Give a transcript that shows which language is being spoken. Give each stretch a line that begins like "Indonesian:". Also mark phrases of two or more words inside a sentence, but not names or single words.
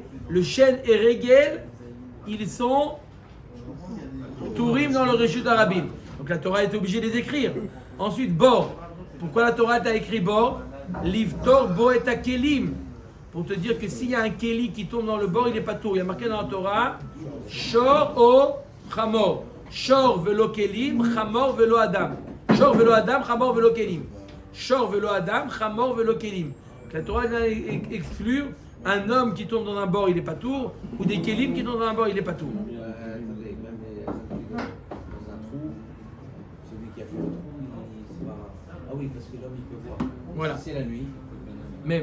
French: Le Shen et Regel, ils sont Tourim dans le
Hebrew: רשות הרבים.
French: Donc la Torah est obligée de les écrire. Ensuite, Bor. Pourquoi la Torah t'a écrit Bor?
Hebrew: לפטור בו את הכלים.
French: pour te dire que s'il y a un Kéli qui tombe dans le bord, il est pas tour. Il y a marqué dans la Torah,
Hebrew: שור או חמור. שור ולא כלים, חמור ולא אדם. שור ולא אדם, חמור ולא כלים. שור ולא אדם, חמור ולא כלים.
French: La Torah vient exclure un homme qui tombe dans un bord, il est pas tour, ou des Kélim qui tombent dans un bord, il est pas tour. Attendez, même dans un trou, celui qui a fait le trou, il va. Ah oui, parce que l'homme il peut voir. Voilà. Si c'est la nuit. Même,